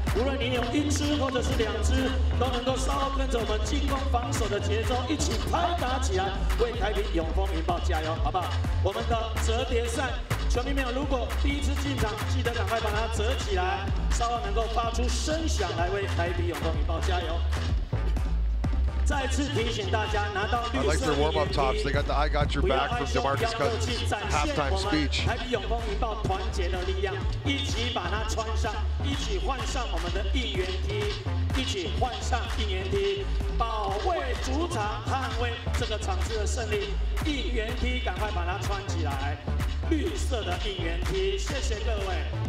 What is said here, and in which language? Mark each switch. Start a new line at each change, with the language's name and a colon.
Chinese: 无论你有1只或者是2只，都能够稍后跟着我们进攻防守的节奏一起拍打起来，为台北永丰云豹加油，好不好？我们的折叠扇，球迷朋友如果第一次进场，记得赶快把它折起来，稍后能够发出声响来为台北永丰云豹加油。再次提醒大家，拿到绿色
English: warm-up tops. They got the "I got your back" from DeMarcus Cousins halftime speech.
Chinese: 台北永丰云豹团结的力量，一起把它穿上，一起换上我们的应援 T， 一起换上应援 T， 保卫主场，捍卫这个场次的胜利。应援 T， 赶快把它穿起来，绿色的应援 T， 谢谢各位。